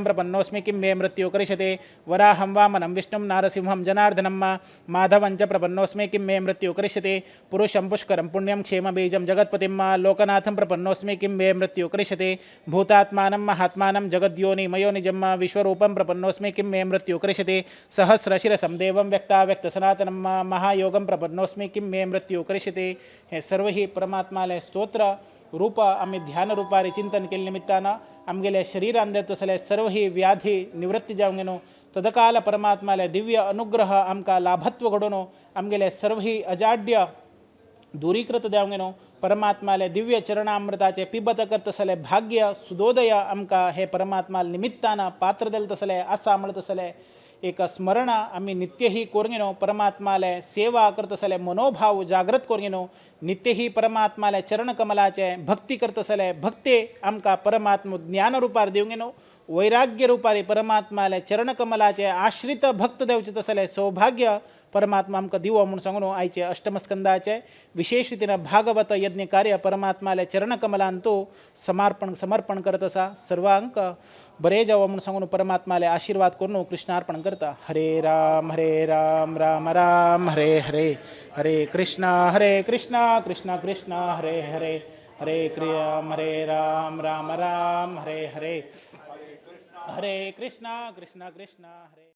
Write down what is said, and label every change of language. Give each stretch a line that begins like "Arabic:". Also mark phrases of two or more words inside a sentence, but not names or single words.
Sanskrit: प्रपन्नोस्मि किं मे मृत्यु करिष्यते वराहं वामनं विष्णुं नारसिंहं जनार्दनं माधवं च प्रपन्नोस्मि किं मे मृत्यु करिष्यते पुरुषं पुष्करं पुण्यं क्षेमबीजं जगत्पतिं लोकनाथं प्रपन्नोस्मि किं मे मृत्यु करिष्यते
Konkani: भूतात्मानं महात्मानं जगद्योनिमयोनिजं विश्वरूपं प्रपन्नोस्मि किं मे मृत्यु करिष्यते सहस्रशिरसं देवं व्यक्ताव्यक्तसनातनं महायोगं प्रपन्नोस्मि किं मे मृत्यु करिष्यते हे सर्व ही परमात्माले स्तोत्र रूप आम्ही ध्यान रूपारे चिंतन केले निमित्तानं आमगेले शरीरांत तसले सर्व ही व्याधी निवृत्ती जाऊन घेनो तदकाल परमात्माले दिव्य अनुग्रह आमका लाभत्व घडोनो आमगेले सर्व ही अजाड्य दूरीकृत देवंगेनो परमात्माले दिव्य चरणामृताचे पिबत करतसले भाग्य सुदोदय आमका हे परमात्मा निमित्तानं पात्र देल तसले आसा म्हणत तसले एक स्मरण आम्ही नित्य ही कोरंगेनो परमात्माले सेवा करतसले मनोभाव जागृत कोरंगेनो नित्य ही परमात्माले चरण कमलाचे भक्ती करतसले भक्ते आमका परमात्म ज्ञान रूपार देवंगेनो वैराग्य रूपारी परमात्माले चरण कमलाचे आश्रित भक्त देवचे तसले सौभाग्य परमात्मा आमकां दिवो म्हणून सांगून आयचे अष्टमस्कंदाचे विशेष रीतीनं भागवत यज्ञ कार्य परमात्माले चरण कमलांतू समर्पण करत असा सर्वांक बरे जावं म्हणून सांगून परमात्माले आशीर्वाद करून कृष्णार्पण करता
Sanskrit: हरे राम राम राम हरे हरे हरे कृष्णा कृष्णा कृष्णा हरे हरे हरे राम राम राम हरे हरे हरे कृष्णा कृष्णा हरे